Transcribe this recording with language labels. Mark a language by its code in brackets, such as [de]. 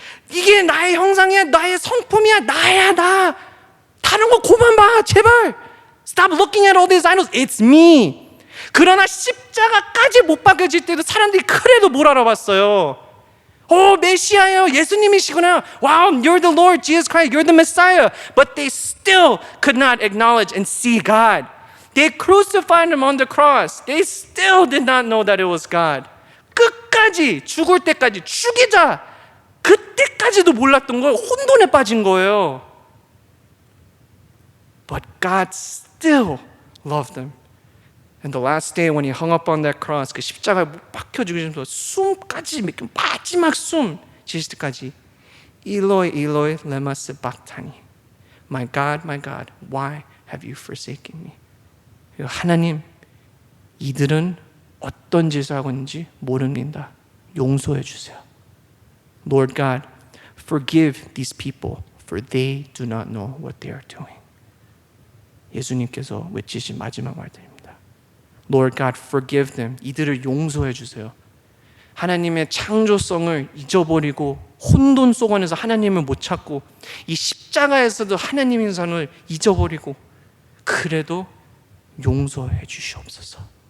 [ko] 이게 나의 형상이야, 나의 성품이야, 나야, 나. 다른 거 그만 봐, 제발. [en] Stop looking at all these idols. It's me. [ko] 그러나 십자가까지 못 박혀질 때도 사람들이 그래도 뭘 알아봤어요. 메시아예요. 예수님이시구나. [en] Wow, you're the Lord Jesus Christ. You're the Messiah. But they still could not acknowledge and see God. They crucified Him on the cross. They still did not know that it was God. [ko] 끝까지, 죽을 때까지, 죽이자. 그때까지도 몰랐던 거예요. 혼돈에 빠진 거예요. [en] But God still loved them. And the last day when He hung up on that cross, [ko] 그 십자가에 못 박혀 죽으시면서 숨까지 마지막 숨 지실 때까지 [arc] Eloi, Eloi, lema sabachthani. [en] My God, why have you forsaken me? [ko] 하나님, 이들은 어떤 짓을 하고 있는지 모릅니다. 용서해 주세요. [en] Lord God, forgive these people, for they do not know what they are doing. [ko] 예수님께서 외치신 마지막 말들입니다. [en] Lord God, forgive them. [ko] 이들을 용서해 주세요. 하나님의 창조성을 잊어버리고 혼돈 속 안에서 하나님을 못 찾고 이 십자가에서도 하나님의 선을 잊어버리고 그래도 용서해 주시옵소서.